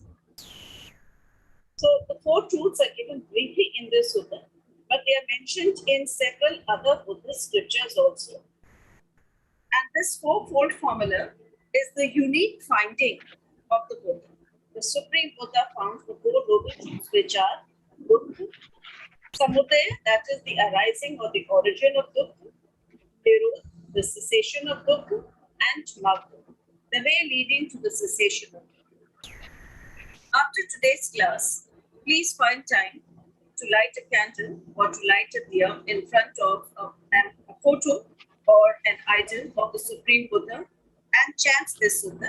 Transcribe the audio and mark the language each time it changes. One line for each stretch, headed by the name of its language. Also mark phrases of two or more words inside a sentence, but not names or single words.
English: So the four truths are given briefly in this sutta, but they are mentioned in several other Buddhist scriptures also. And this fourfold formula is the unique finding of the Buddha. The Supreme Buddha found the four noble truths, which are dukkha, samudaya, that is the arising or the origin of dukkha, nirodha, the cessation of dukkha, and magga, the way leading to the cessation of dukkha. After today's class, please find time to light a candle or to light a diya in front of a photo or an idol of the Supreme Buddha and chant this sutta.